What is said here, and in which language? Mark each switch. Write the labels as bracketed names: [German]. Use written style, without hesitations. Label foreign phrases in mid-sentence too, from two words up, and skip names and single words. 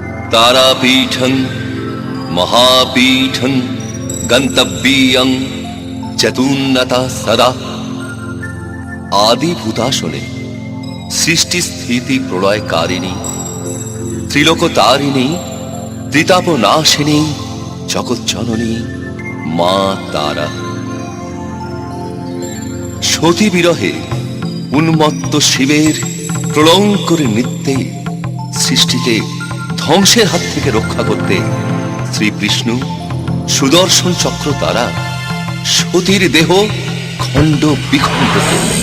[Sanskrit] तारापीठं महापीठं गन्तव्यं चतुन्नता सदा। आदिभूतासने सृष्टि स्थिति प्रलयकारिणी त्रिलोकतारिणी त्रितापनाशिनी जगज्जननी मा तारा। [Bangla] সতী বিরহে উন্মত্ত শিবের প্রলঙ্কর নৃত্যে সৃষ্টিকে ধ্বংসের হাত থেকে রক্ষা করতে শ্রী বিষ্ণু সুদর্শন চক্র দ্বারা সতীর দেহ খণ্ড বিখণ্ড করলেন।